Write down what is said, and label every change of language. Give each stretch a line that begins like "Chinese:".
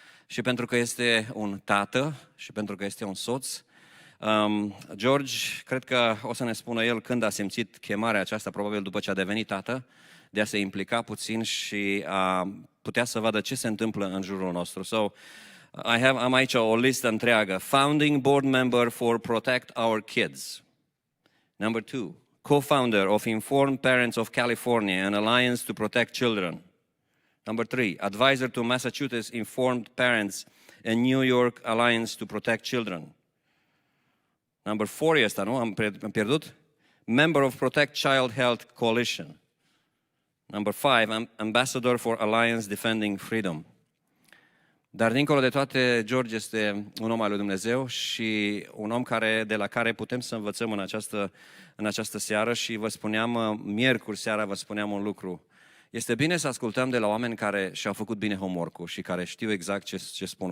Romanian: Și pentru că este un tată și pentru că este un soț, George, cred că o să ne spună el când a simțit chemarea aceasta, probabil după ce a devenit tată, de a se implica puțin și a putea să vadă ce se întâmplă în jurul nostru. So, am aici o listă întreagă.
English: Founding board member for Protect Our Kids. Number 2, co-founder of Informed Parents of California, an alliance to protect children. Number 3, advisor to Massachusetts Informed Parents and New York Alliance to Protect Children. Number 4 este, nu? Am pierdut? Member of Protect Child Health Coalition. Number 5, ambassador for Alliance Defending Freedom.
Romanian: Dar dincolo de toate, George este un om al lui Dumnezeu și un om de la care putem să învățăm în această seară și vă spuneam, miercuri seara vă spuneam un lucru. Este bine să ascultăm de la oameni care și-au făcut bine homework-ul și care știu exact ce spun.